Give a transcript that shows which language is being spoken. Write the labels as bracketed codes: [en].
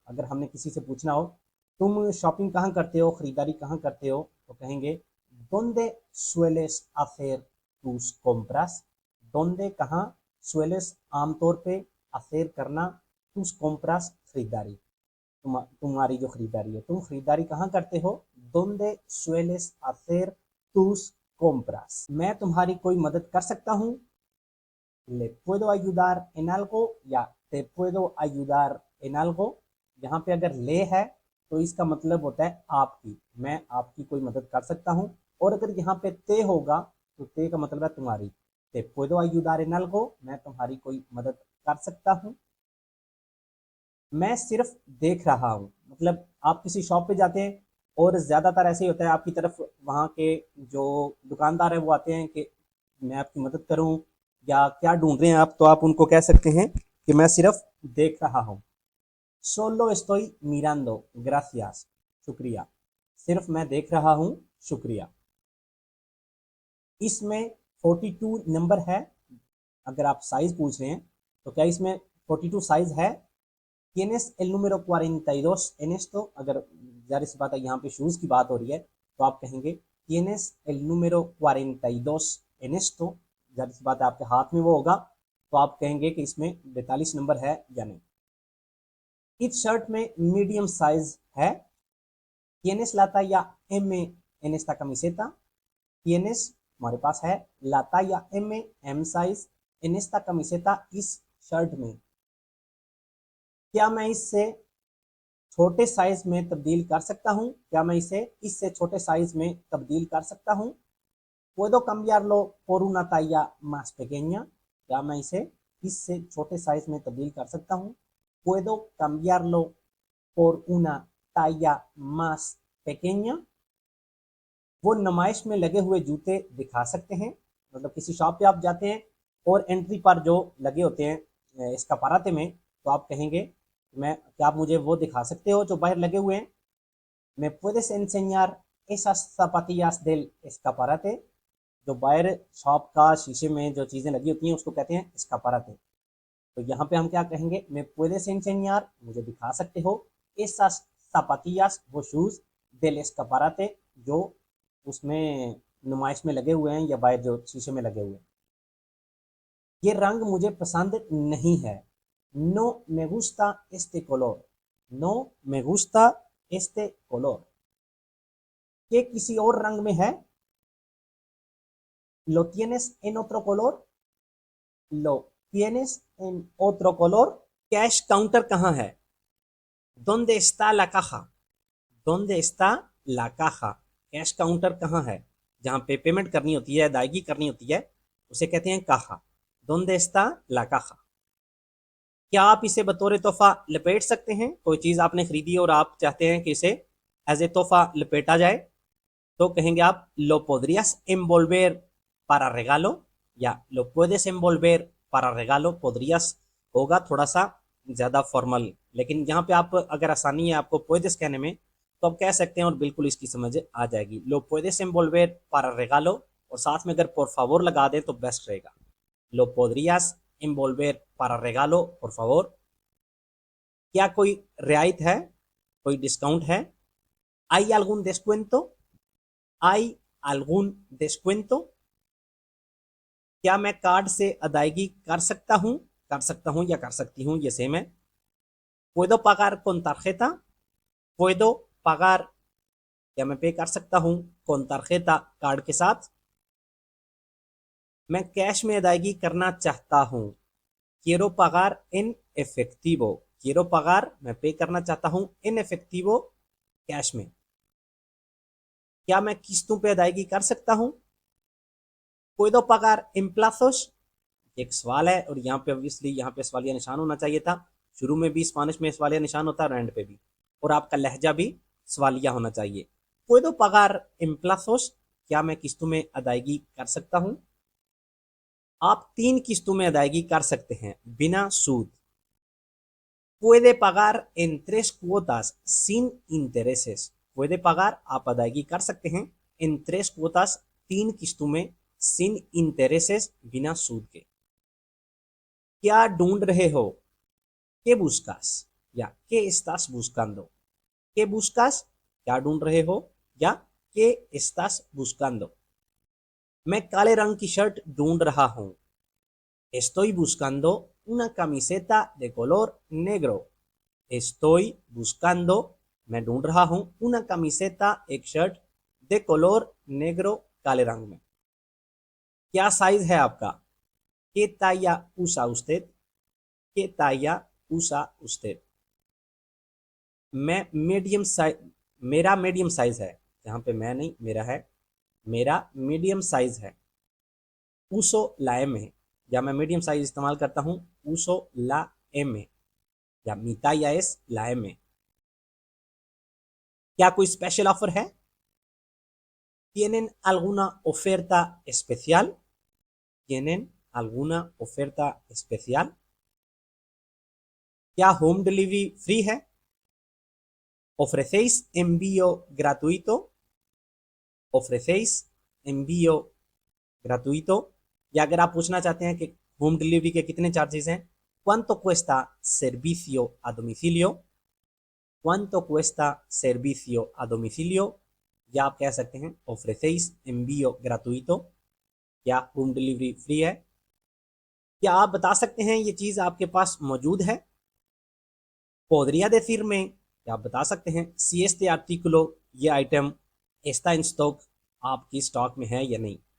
[hi] अगर हमने किसी से पूछना हो तुम शॉपिंग कहाँ करते हो, खरीदारी कहाँ करते हो, तो कहेंगे [es] ¿Dónde sueles hacer tus compras? ¿Dónde [hi] कहाँ, [es] sueles [hi] आमतौर पे, [es] hacer [hi] करना, [es] tus compras [hi] खरीदारी, तुम्हारी जो खरीदारी है, तुम खरीदारी कहाँ करते हो। [es] ¿Dónde sueles hacer tus compras? [hi] मैं तुम्हारी कोई मदद कर सकता हूँ। [es] le puedo ayudar en algo [hi] या [es] te puedo ayudar en algo। [hi] यहाँ पे अगर ले है तो इसका मतलब होता है आपकी, मैं आपकी कोई मदद कर सकता हूँ। और अगर यहाँ पे ते होगा तो ते का मतलब है तुम्हारी। [es] te puedo ayudar en algo, [hi] मैं तुम्हारी कोई मदद कर सकता हूँ। मैं सिर्फ देख रहा हूँ, मतलब आप किसी शॉप पे जाते हैं और ज़्यादातर ऐसे ही होता है, आपकी तरफ वहाँ के जो दुकानदार है वो आते हैं कि मैं आपकी मदद करूँ या क्या ढूंढ रहे हैं आप, तो आप उनको कह सकते हैं कि मैं सिर्फ देख रहा हूँ। [es] सोलो estoy mirando, gracias, [hi] शुक्रिया। सिर्फ मैं देख रहा हूँ, शुक्रिया। इसमें 42 नंबर है। अगर आप साइज पूछ रहे हैं तो क्या इसमें 42 साइज है। [es] tienes el número 42 en esto, [hi] अगर जाहिर सी बात है यहाँ पे शूज़ की बात हो रही है तो आप कहेंगे tienes el número 42 en esto, जाहिर सी बात है आपके हाथ में वो होगा तो आप कहेंगे कि इसमें 42 नंबर है या नहीं। इस शर्ट में मीडियम साइज है। [es] tienes la talla M en esta camiseta, tienes [hi] हमारे पास है [es] la talla M, M साइज, en esta camiseta, [hi] इस शर्ट में। क्या मैं इससे छोटे साइज में तब्दील कर सकता हूँ, क्या मैं इसे इससे छोटे साइज में तब्दील कर सकता हूँ। [es] puedo cambiarlo por una talla más pequeña, [hi] क्या मैं इसे इससे छोटे साइज में तब्दील कर सकता हूँ। [es] puedo cambiarlo por una talla más pequeña। [hi] वो नुमाइश में लगे हुए जूते दिखा सकते हैं, मतलब किसी शॉप पे आप जाते हैं और एंट्री पर जो लगे होते हैं इसका पराते में, तो आप कहेंगे मैं, क्या आप मुझे वो दिखा सकते हो जो बाहर लगे हुए हैं। [es] me puedes enseñar esas zapatillas del escaparate। [hi] जो बाहर शॉप का शीशे में जो चीज़ें लगी होती हैं उसको कहते हैं escaparate। तो यहाँ पे हम क्या कहेंगे, [es] me puedes enseñar, [hi] मुझे दिखा सकते हो, [es] esas zapatillas, [hi] वो शूज़, [es] del escaparate, [hi] जो उसमें नुमाइश में लगे हुए हैं या बाहर जो शीशे में लगे हुए हैं। ये रंग मुझे पसंद नहीं है। [es] नो me gusta este color, नो me gusta este color। [hi] ये किसी और रंग में है। [es] lo tienes en otro color, lo tienes en otro color। [hi] Cash counter कहाँ है। [es] ¿Dónde está la caja? ¿Dónde está la caja? [hi] Cash counter कहाँ है, जहाँ पे पेमेंट करनी होती है, अदायगी करनी होती है, उसे कहते हैं काहा। [es] ¿Dónde está la caja? [hi] क्या आप इसे बतौर तोहफा लपेट सकते हैं। कोई चीज़ आपने खरीदी और आप चाहते हैं कि इसे एज ए तोहफा लपेटा जाए, तो कहेंगे आप [es] lo podrías envolver para regalo, [hi] या [es] lo puedes envolver para regalo। [hi] podrías होगा थोड़ा सा ज़्यादा फॉर्मल, लेकिन यहाँ पे आप अगर आसानी है आपको puedes कहने में तो आप कह सकते हैं और बिल्कुल इसकी समझ आ जाएगी। [es] lo puedes envolver para regalo, [hi] और साथ में अगर [es] por favor [hi] लगा दें तो बेस्ट रहेगा। [es] lo podrías envolver para regalo, por favor। [hi] क्या कोई रियायत है, कोई डिस्काउंट है। [es] hay algún descuento, hay algún descuento। [hi] क्या मैं कार्ड से अदायगी कर सकता हूँ या कर सकती हूँ, ये सेम है। [es] puedo pagar con tarjeta, puedo pagar, [hi] क्या मैं पे कर सकता हूँ [es] con tarjeta, [hi] कार्ड के साथ। मैं कैश में अदायगी करना चाहता हूँ। [es] quiero pagar en efectivo। quiero pagar [hi] मैं पे करना चाहता हूँ, [es] en efectivo [hi] कैश में। क्या मैं किस्तों पे अदायगी कर सकता हूँ? [es] puedo pagar en plazos। [hi] एक सवाल है और यहाँ पे ऑब्वियसली यहाँ पे सवालिया निशान होना चाहिए था। शुरू में भी स्पेनिश में सवालिया निशान होता है और एंड पे भी, और आपका लहजा भी सवालिया होना चाहिए। [es] puedo pagar en plazos। [hi] क्या मैं किस्तों में अदायगी कर सकता हूँ? आप 3 किस्तों में अदायगी कर सकते हैं बिना सूद। [es] puede pagar en 3 cuotas sin intereses। puede pagar [hi] आप अदायगी कर सकते हैं [es] en 3 cuotas [hi] 3 किस्तों में [es] sin intereses [hi] बिना सूद के। क्या ढूंढ रहे हो? [es] ¿Qué buscas? [hi] या [es] ¿qué estás buscando? ¿Qué buscas? [hi] क्या ढूंढ रहे हो? या [es] ¿qué estás buscando? [hi] मैं काले रंग की शर्ट ढूंढ रहा हूँ। [es] Estoy buscando una camiseta de color negro। Estoy buscando [hi] मैं ढूंढ रहा हूँ [es] una camiseta [hi] एक शर्ट [es] de color negro [hi] काले रंग में। क्या साइज है आपका? [es] ¿Qué talla usa usted? ¿Qué talla usa usted? [hi] मैं मीडियम साइज, मेरा मीडियम साइज है। यहाँ पे मैं नहीं, मेरा है, मेरा मीडियम साइज है। [es] uso la M [hi] या मैं मीडियम साइज इस्तेमाल करता हूँ [es] uso la M [hi] या [es] mi talla es la M। [hi] क्या कोई स्पेशल ऑफर है? [es] ¿Tienen alguna oferta especial? ¿Tienen alguna oferta especial? [hi] क्या होम डिलीवरी फ्री है? [es] ¿Ofrecéis envío gratuito? ¿Ofrecéis envío gratuito? [hi] या अगर आप पूछना चाहते हैं कि होम डिलीवरी के कितने चार्जेस हैं, [es] ¿Cuánto cuesta servicio a domicilio? ¿Cuánto cuesta servicio a domicilio? [hi] या आप कह सकते हैं [es] ¿Ofrecéis envío gratuito? [hi] क्या होम डिलीवरी फ्री है? क्या आप बता सकते हैं ये चीज़ आपके पास मौजूद है? [es] ¿Podría decirme? [hi] क्या आप बता सकते हैं [es] si este artículo [hi] ये आइटम [es] está en stock [hi] आपकी स्टॉक में है या नहीं?